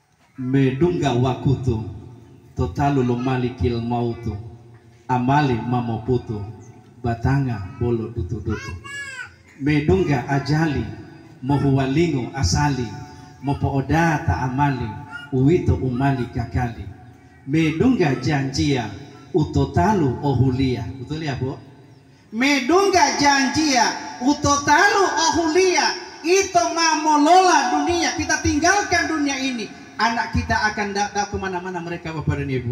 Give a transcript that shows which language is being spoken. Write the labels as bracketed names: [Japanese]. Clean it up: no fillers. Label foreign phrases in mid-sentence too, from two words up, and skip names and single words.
[Gorontalo] medunga wakutu totalu lo malikil mautu amali mamoputu batanga bolo dutu-dutu medunga ajali mohuwalingo asali mopoodata amali uwito umali kakali medunga janjia utotalu ohulia. [Indonesian] Betul ya Bu? [Gorontalo] Medunga janjia utotalu ohulia, [Indonesian] itu [Gorontalo] mamolola dunia, [Indonesian] kita tinggalkan dunia ini, anak kita akan datang kemana-mana mereka Bapak dan Ibu.